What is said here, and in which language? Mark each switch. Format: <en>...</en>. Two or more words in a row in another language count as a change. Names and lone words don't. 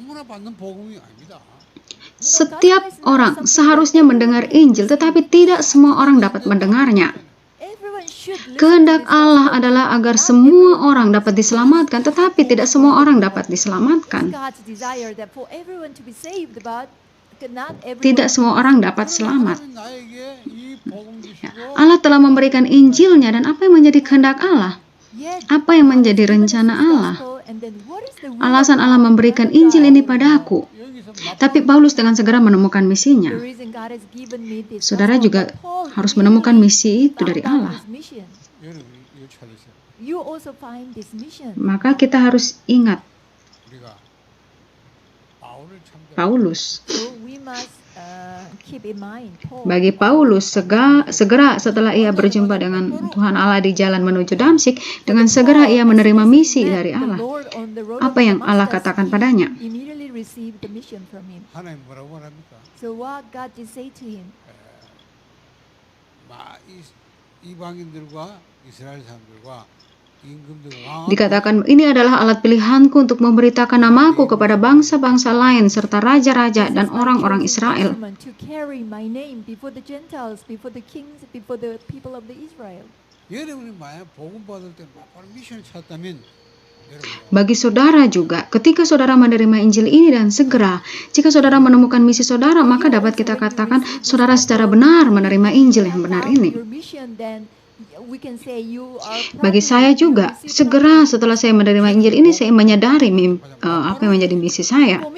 <id>Setiap orang seharusnya mendengar Injil, tetapi tidak semua orang dapat mendengarnya. Kehendak Allah adalah agar semua orang dapat diselamatkan, tetapi tidak semua orang dapat diselamatkan. Tidak semua orang dapat selamat.</id> <ko>하나님은 나에게 이 복음</ko> <id>Ya,</id> <ko>주시고</ko> <id>Allah telah memberikan Injilnya, dan apa yang menjadi kehendak Allah? Apa yang menjadi rencana Allah? Alasan Allah memberikan Injil ini padaku.</id> <ko>여기서</ko> <id>Tapi Paulus dengan segera menemukan misinya. Saudara juga harus menemukan misi itu dari Allah.</id> <ko>여러분 이거 찾으세요.</ko> <en>You also find this mission.</en> <id>Maka kita harus ingat</id> <ko>우리가 바울을 참고</ko> <id>Paulus.</id> <en>So we must keep in mind Paul.</en> <id>Bagi Paulus, segera setelah ia berjumpa dengan Tuhan Allah di jalan menuju Damsyik, dengan segera ia menerima misi dari Allah. Apa yang Allah katakan padanya?</id> <en>Immediately received the mission from him.</en> <ko>하나님 뭐라고 합니까?</ko> <en>So what God did say to him?</en> <ko>이방인들과 이스라엘 사람들과</ko> <id>Dikatakan, ini adalah alat pilihanku untuk memberitakan namaku kepada bangsa-bangsa lain serta raja-raja dan orang-orang Israel.</id> <en>To carry my name before the Gentiles, before the kings, before the people of the Israel.</en> <ko>여러분이 만약 복음 받을 때 바로 미션을 찾다면</ko> <id>Bagi saudara juga, ketika saudara menerima Injil ini dan segera, jika saudara menemukan misi saudara, maka dapat kita katakan saudara secara benar menerima Injil yang benar ini. Bagi saya juga, segera setelah saya menerima Injil ini, saya menyadari apa yang menjadi misi saya.</id>